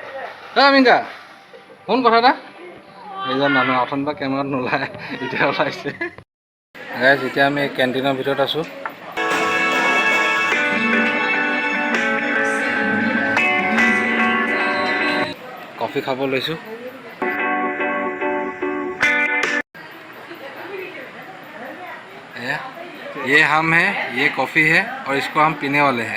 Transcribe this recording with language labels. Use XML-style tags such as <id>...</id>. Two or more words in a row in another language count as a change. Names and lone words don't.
<as>মিংকা শুন কথা এটা, এইজন মানুহ অথনিৰ পৰা কেমেৰাত নোলায়, এতিয়া ওলাইছে। গাইজ এতিয়া আমি কেণ্টিনৰ ভিতৰত আছোঁ। কফি খাব লৈছোঁ।</as> <hi>ये हम है, ये कॉफ़ी है और इसको हम पीने वाले हैं।</hi>